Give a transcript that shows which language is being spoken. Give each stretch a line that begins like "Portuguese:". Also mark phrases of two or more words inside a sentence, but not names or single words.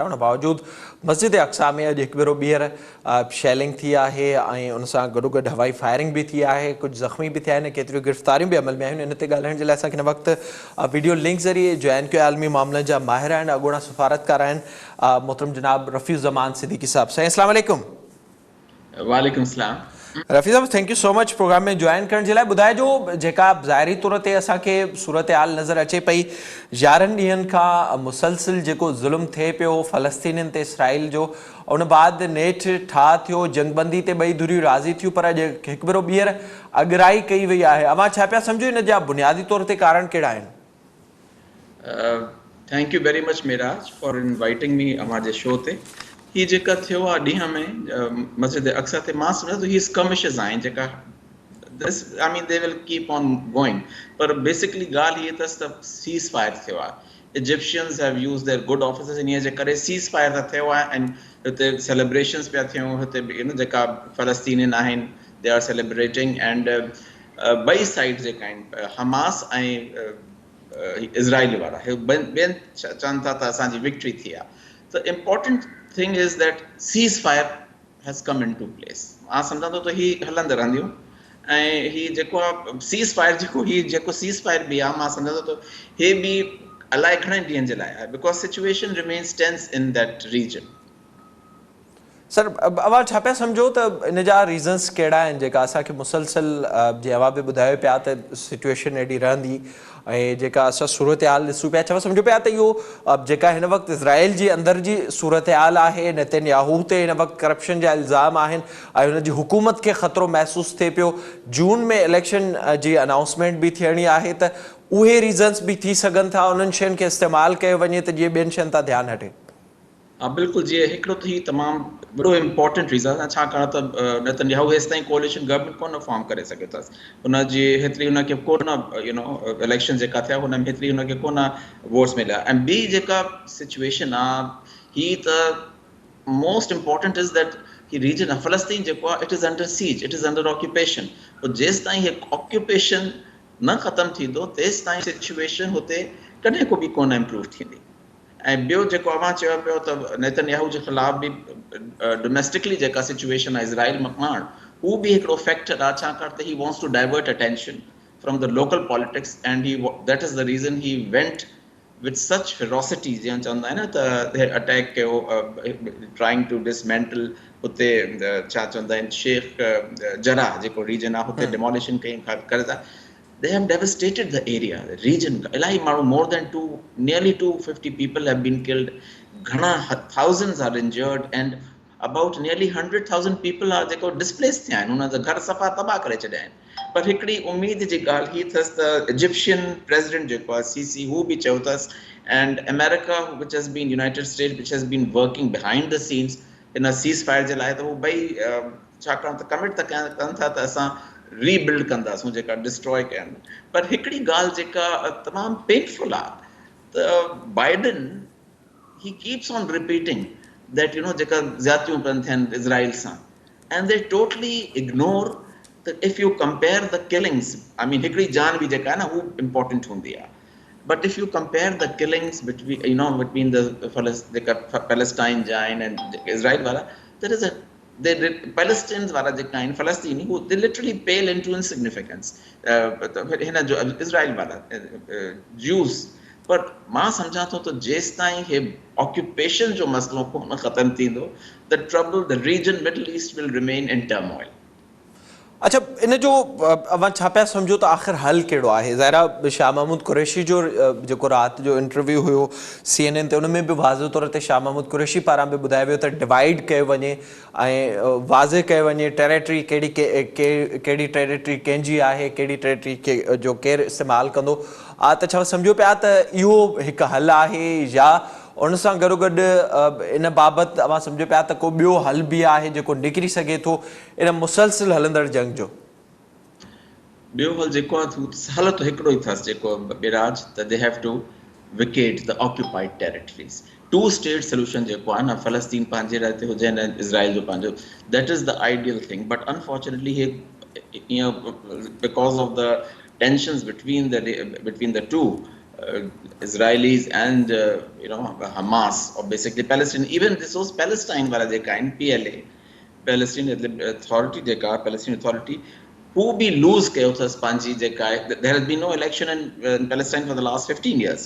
Sindhi: उन बावजूदि मस्जिद अक्सा में अॼु हिकु भेरो ॿीहर शैलिंग थी आहे ऐं उन सां गॾोगॾु हवाई फायरिंग बि थी आहे, कुझु ज़ख़्मी बि थिया आहिनि, केतिरियूं गिरफ़्तारियूं बि अमल में आहिनि। इन ते ॻाल्हाइण जे लाइ असांखे हिन वक़्तु वीडियो लिंक ज़रिए जॉइन कयो आलमी मामलनि जा माहिर आहिनि, अॻूणा सफ़ारतकार आहिनि, मोहतरम जनाब रफ़ीज़ ज़मान सिद्दीकी साहब। साईं अस्सलाम वालेकुम। वालेकुम सलाम। रफ़ी साहब,
English: thank you so much
Sindhi: प्रोग्राम में जॉइन करण जे लाइ। ॿुधाइजो, जेका ज़ाहिरी तौर ते असांखे सूरत हाल नज़र अचे पई, 11 ॾींहंनि खां मुसलसिल जेको ज़ुल्म थिए पियो फ़लस्तीनियुनि ते इसराइल जो, उन बाद नेठ ठाह थियो, जंगबंदी ते ॿई धुरियूं राज़ी थियूं, पर अॼु हिकु भेरो ॿीहर अॻिराई कई वई आहे। अवां छा पिया सम्झो हिन जा बुनियादी तौर ते कारण कहिड़ा आहिनि?
English: थैंक यू वेरी मच मेराज फॉर इनवाइटिंग मी हमारे शो ते।
Sindhi: ही जेका थियो आहे ॾींहं में मस्जिद अक्सा ते, मां सम्झां थो ही स्कमिशेस आहिनि जेका
English: I mean they will keep on going,
Sindhi: पर बेसिकली ॻाल्हि इहा अथसि त सीज़ फायर थियो आहे।
English: Egyptians have used their good offices
Sindhi: इन जे करे सीज़ फायर त थियो आहे ऐं हिते सेलिब्रेशन्स पिया थियूं। हिते जेका फ़लस्तीनियन आहिनि
English: they are celebrating and
Sindhi: ॿई साइड जेका आहिनि हमास ऐं इज़राइल वारा ॿियनि चवनि था त असांजी विक्ट्री थी आहे।
English: त important thing is that ceasefire has come in to place.
Sindhi: मां सम्झां थो त ही हलंदे रहंदियूं ऐं ही जेको आहे सीज़ फायर सीज़ फायर बि आहे मां सम्झां थो हे बि अलाए घणे ॾींहंनि जे लाइ आहे
English: because situation remains tense in that region.
Sindhi: सर अवां छा पिया सम्झो त इन जा रीज़न्स कहिड़ा आहिनि जेका असांखे मुसलसल जीअं अवां बि ॿुधायो पिया त सिचुएशन एॾी रहंदी ऐं जेका असां सूरत हाल ॾिसूं पिया छा सम्झो पिया त इहो जेका हिन वक़्तु इज़राइल जी अंदरि जी सूरत हाल आहे नेतन्याहू ते हिन वक़्तु करप्शन जा इल्ज़ाम आहिनि ऐं हुनजी हुकूमत खे ख़तरो महसूसु थिए पियो. जून में इलेक्शन जी अनाउंसमेंट बि थियणी आहे त उहे रीज़न्स बि थी सघनि था उन्हनि शयुनि खे इस्तेमालु कयो वञे त जीअं ॿियनि शयुनि तां ध्यानु हटे. हा बिल्कुलु जीअं हिकिड़ो त ही तमामु वॾो इम्पोर्टेंट रीज़न आहे छाकाणि त नेतन्याहू हेसि ताईं
English: coalition government
Sindhi: कोन फॉर्म करे सघियो अथसि. हुनजी हेतिरी हुनखे कोन इलेक्शन जेका थिया हुन में हेतिरी हुनखे कोन वोट्स मिलिया. ऐं ॿी जेका सिचुएशन आहे ही त
English: most important is that
Sindhi: ही रीजन आहे फ़लस्तीन जेको आहे
English: it is under siege, it is under occupation.
Sindhi: जेसि ताईं हे ऑक्यूपेशन न ख़तमु थींदो तेसि ताईं सिचुएशन हुते कॾहिं को बि कोन इम्प्रूव थींदी. ऐं ॿियो जेको अवां चयो पियो त नेतन्याहू जे ख़िलाफ़ बि डोमेस्टिकली जेका सिचुएशन आहे इज़राइल मकान हू बि हिकिड़ो फैक्टर आहे छाकाणि त
English: he wants to divert attention from the local politics and he that is the reason he went with such ferocity
Sindhi: जीअं चवंदा आहिनि न त अटैक कयो
English: trying to dismantle
Sindhi: हुते छा चवंदा आहिनि शेख जराह जेको रीजन आहे हुते डिमोलिशन कई करे था.
English: They have devastated the area, the region. More than nearly 250 people have been killed. Thousands are injured, and about nearly 100,000 people are displaced.
Sindhi: उनजा घर सफ़ा तबाह करे छॾिया आहिनि. पर हिकिड़ी उम्मीद जी ॻाल्हि ही अथसि त इजिप्शियन प्रेसिडेंट जेको आहे सीसी हू बि चयो अथसि एंड अमेरिका
English: which has been United States which has been working behind the scenes in a ceasefire
Sindhi: जे लाइ त उहो ॿई छाकाणि त कमिट त कनि था त असां रीबिल्ड कंदासूं जेका डिस्ट्रॉय कयनि. पर हिकिड़ी ॻाल्हि जेका तमामु पेनफुल आहे त बाइडन
English: he keeps on repeating that
Sindhi: जेका ज़्यादतियूं पिन थियनि इज़राइल सां
English: and they totally ignore
Sindhi: त
English: if you compare the killings
Sindhi: हिकिड़ी जान बि जेका आहे न हू इम्पोर्टेंट हूंदी आहे.
English: but if you compare the killings between the Palestine
Sindhi: जा आहिनि
English: and Israel वारा there is Palestinians
Sindhi: वारा जेका आहिनि फ़लस्तीनी हू
English: they literally pale into insignificance
Sindhi: हिन जो इज़राइल वारा
English: ज्यूस.
Sindhi: पर मां सम्झां थो त जेसि ताईं हे ऑक्यूपेशन जो मसइलो कोन ख़तमु थींदो
English: the trouble the region Middle East will remain in turmoil.
Sindhi: अच्छा इन जो अवां छा पिया सम्झो त आख़िर हल कहिड़ो आहे. ज़ाहिरा शाह महमूद कुरैशी जो जेको राति जो इंटरव्यू हुयो CNN ते उन में बि वाज़े तौर ते शाह महमूद कुरैशी पारां बि ॿुधायो वियो त डिवाइड कयो वञे ऐं वाज़े कयो वञे टेरेटरी कहिड़ी टेरेटरी कंहिंजी आहे कहिड़ी टेरेटरी जो केरु इस्तेमालु कंदो. त छा सम्झो पिया त इहो हिकु हल आहे या उन सां गॾोगॾु इन बाबति अवां सम्झो पिया त को ॿियो हल बि आहे जेको निकिरी सघे थो इन मुसलसिल हलंदड़ जंग जो. ॿियो हल जेको आहे हल त हिकिड़ो ई अथसि जेको बिराज त
English: they have to vacate the occupied territories. two state solution
Sindhi: जेको आहे न फ़लस्तीन पंहिंजे रहते हुजे न इज़राइल जो पंहिंजो
English: that is the ideal thing. but unfortunately हे because of the tensions between the two Israelis and Hamas or basically Palestine, even this was Palestine
Sindhi: وارو جيڪا
English: in PLA Palestinian Authority
Sindhi: جيڪا Palestinian Authority هو به لوز ڪيو ٿس پنهنجي جيڪا
English: there has been no election in Palestine for the last 15 years.